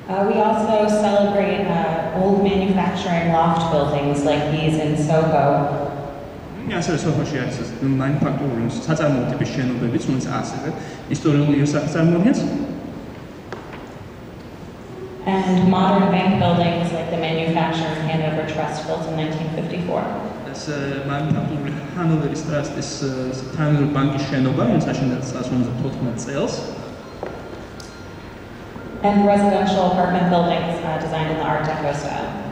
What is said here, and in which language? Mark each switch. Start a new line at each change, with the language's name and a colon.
English: We also celebrate old manufacturing loft buildings like these in Soho.
Georgian: ასევე სოფოში არის მანუფაქტურული საწარმოო ტიპის შენობებიც, რომელიც ასევე ისტორიული იერსახეს წარმოადგენს.
English: And modern bank buildings like the Manufacturing Hanover Trust built in 1954.
Georgian: ეს მანუფაქტურული ჰანოვერის ტრასტის თანამედროვე ბანკის შენობა, რომელიც აშენდა 1954 წელს.
English: And residential apartment buildings designed in the Art Deco style.